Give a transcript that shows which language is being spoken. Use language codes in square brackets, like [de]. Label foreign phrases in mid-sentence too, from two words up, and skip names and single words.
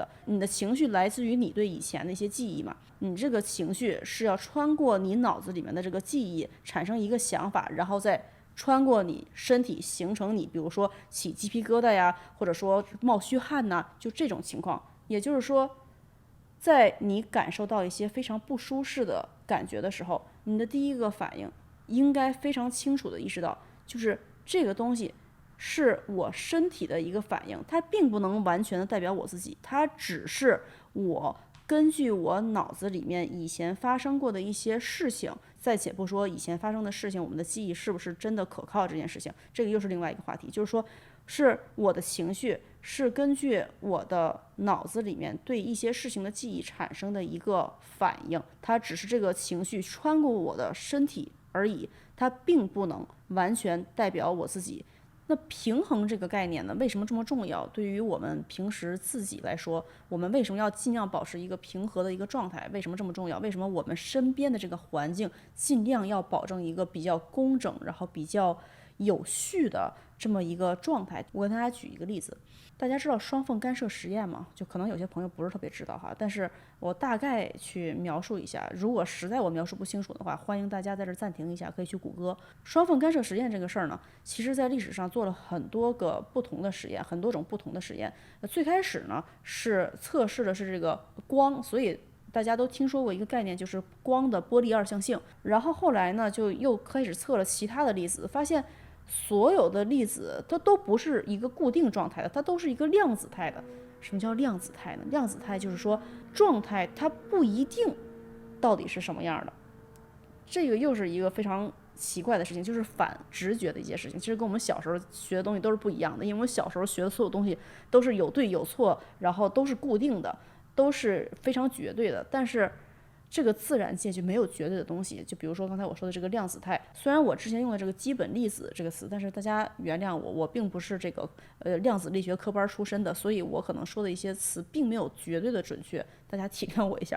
[zh] 你的情緒來自於你對以前的一些記憶嘛，你這個情緒是要穿過你腦子裡面的這個記憶，產生一個想法，然後再穿過你身體，形成你比如說起雞皮疙瘩呀，或者說冒虛汗吶，就這種情況。也就是說，在你感受到一些非常不舒適的感覺的時候，你的第一個反應應該非常清楚地意識到，就是這個東西是我身體的一個反應，它並不能完全的代表我自己，它只是我根據我腦子裡面以前發生過的一些事情，再且不說以前發生的事情，我們的記憶是不是真的可靠，這件事情，這個又是另外一個話題。就是說，是我的情緒是根據我的腦子裡面對一些事情的記憶產生的一個反應，它只是這個情緒穿過我的身體而已，它並不能完全代表我自己。那平衡這個概念呢，為什麼這麼重要？對於我們平時自己來說，我們為什麼要盡量保持一個平和的一個狀態？為什麼這麼重要？為什麼我們身邊的這個環境盡量要保證一個比較工整，然後比較有序的這麼一個狀態。我跟大家舉一個例子，大家知道双缝干涉實驗吗？就可能有些朋友不是特別知道哈，但是我大概去描述一下，如果实在我描述不清楚的话，歡迎大家在這暫停一下，可以去谷歌。雙缝干涉實驗這個事兒呢，其實在歷史上做了很多個不同的實驗，很多種不同的實驗。最開始呢是測試的是这個光，所以大家都聽說過一個概念，就是光的波粒二象性。然後後來呢就又開始測了其他的粒子，發現所有的粒子它都不是一个固定狀態的，它都是一個量子態的。什麼叫量子態呢？量子態就是說狀態它不一定到底是什麼樣的。這個又是一個非常奇怪的事情，就是反直覺的一件事情。其實跟我們小時候學的東西都是不一樣的，因為我們小時候學的所有東西都是有對有錯，然後都是固定的，都是非常絕對的。但是這個自然界就沒有絕對的東西。就比如說剛才我說的這個量子態，雖然我之前用了這個基本粒子這個詞，但是大家原諒我，我並不是這個量子力學科班出身的，所以我可能說的一些詞並沒有絕對的準確，大家體諒我一下。